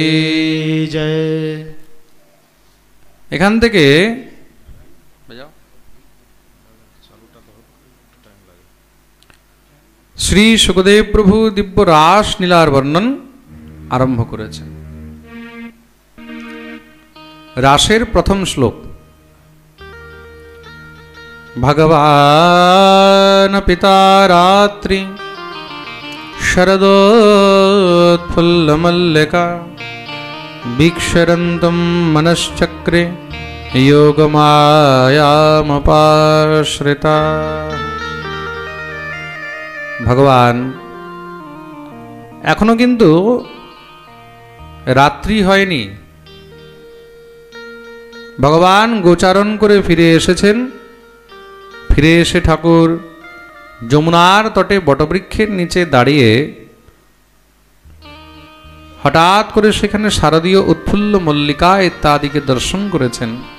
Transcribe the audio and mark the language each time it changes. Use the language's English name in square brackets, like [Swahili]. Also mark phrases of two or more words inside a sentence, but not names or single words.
[Bangla] जय। এখান থেকে শ্রী শুকদেব প্রভু দিব্য রাস লীলার বর্ণন আরম্ভ করেছেন। রাসের প্রথম শ্লোক, [Sanskrit] ভগবান পিতা রাত্রি शरदोत्फुल्लमल्लिका वीक्षरन्तं मनश्चक्रे योगमायामपाश्रिता। [Bangla] ভগবান এখনো কিন্তু রাত্রি হয়নি। ভগবান গোচারণ করে ফিরে এসেছেন। ফিরে এসে ঠাকুর যমুনার তটে বটবৃক্ষের নিচে দাঁড়িয়ে হঠাৎ করে সেখানে শারদীয় উৎফুল্ল মল্লিকা ইত্যাদিকে দর্শন করেছেন।